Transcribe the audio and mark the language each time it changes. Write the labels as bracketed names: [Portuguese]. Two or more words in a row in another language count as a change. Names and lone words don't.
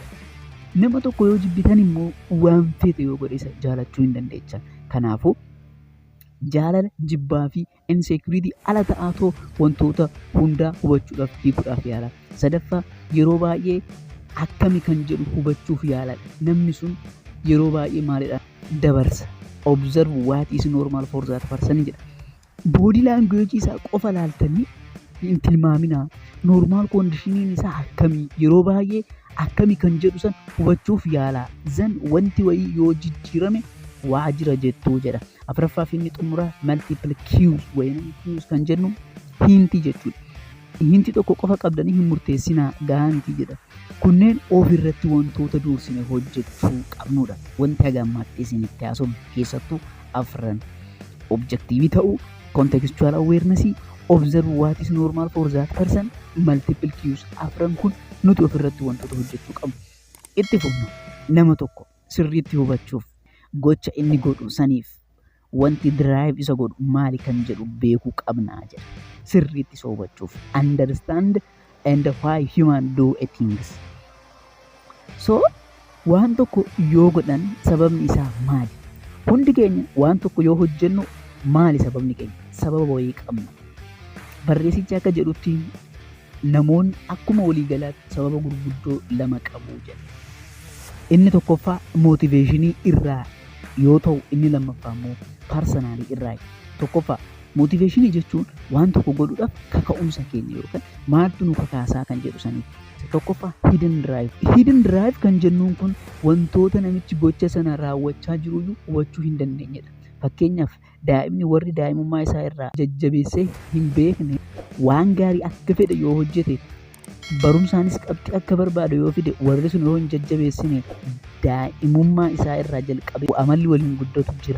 [Oromo] Nama tokko yoo jibbitan immoo waan fedhe yoo godhe isa jaalachuu hin dandeechan. Kanaafuu jaalala, jibbaa fi insecurity ala ta'aatoo wantoota hundaa hubachuudhaaf hiikuudhaaf yaala. Sadaffaa yeroo baay'ee akkami kan jedhu hubachuuf yaala. Namni sun yeroo baay'ee maalidha dabarsa. [English] Observe what is normal for that person jedha. [Oromo] Body language isaa qofa laaltanii hin tilmaaminaa. [English] Normal conditioning [Oromo] isaa akkamii yeroo baay'ee akkami kan jedhu san hubachuuf yaala. Zan wanti wayii yoo jijjiirame waa jira jettuu jedha. Afuraffaa fi inni xumuraa [English] multiple cues [Oromo] wayinaan cues kan jennu hinti jechuudha. Hinti tokko qofa qabdanii hin murteessinaa gahaa miti jedha. Kunneen ofirratti wantoota dursine hojjechuu qabnudha. Wanti hagammaatti isinitti haasofnu keessattuu afran objective ta'uu, [English] contextual awareness, observe what is normal for that person, multiple cues. [Oromo] Afran kun nuti ofirratti wantoota hojjechuu qabnu. Itti fufna nama tokko sirriitti hubachuuf gocha inni godhu saniif wanti drive isa godhu maali kan jedhu beekuu qabnaa jedha. Sirriitti isa hubachuuf [English] understand and why human do a things. [Oromo] So waan tokko yoo godhan sababni isaa maali? Hundi keenya waan tokko yoo hojjennu maali sababni keenya? Sababa wayii qabna. Barreessichi akka jedhutti namoonni akkuma waliigalaatti sababa gurguddoo lama qabu jedha. Inni tokkoffaa motiveeshinii irraa yoo ta'u inni lammaffaa immoo parsanaalii irraa. Tokkoffaa Motiveeshinii jechuun waan tokko godhuudhaaf kaka'umsa keenya yookaan maaltu nu kakaasaa kan jedhu sanii. Tokkoffaa [English] hidden drive. Hidden drive [Oromo] kan jennuun kun wantoota namichi gocha sana raawwachaa jiruyyuu hubachuu hin dandeenyedha. Fakkeenyaaf daa'imni warri daa'imummaa isaa irraa jajjabeessee hin beekne waan gaarii akka fedhe yoo hojjete barumsaanis qabxii akka barbaadu yoo fide warri sun yoo hin jajjabeessine daa'imummaa isaa irraa jalqabee amalli waliin guddatu jira.